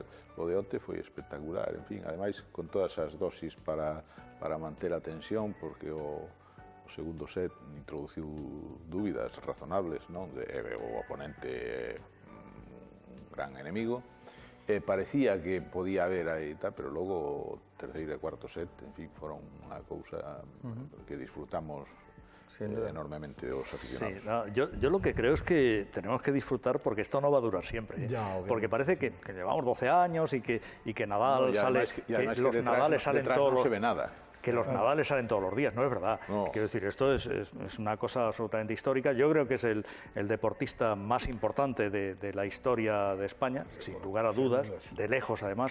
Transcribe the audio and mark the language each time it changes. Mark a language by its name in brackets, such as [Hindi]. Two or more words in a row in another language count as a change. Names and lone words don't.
[Galician] O de onte foi espectacular, en fin, ademais, con todas as dosis para manter a tensión, porque o segundo set introduciu dúbidas razonables, non? O oponente un gran enemigo, parecía que podía haber aí, pero logo o terceiro e cuarto set, en fin, foron unha cousa que disfrutamos enormemente [Spanish] los aficionados. Sí, no, yo lo que creo es que tenemos que disfrutar, porque esto no va a durar siempre. Porque parece que llevamos 12 años y que Nadal sale, los Nadales salen todos los... No se ve nada. Que los Nadales salen todos los días, no es verdad. No. Quiero decir, esto es una cosa absolutamente histórica. Yo creo que es el deportista más importante de la historia de España, sin lugar a dudas, de lejos además.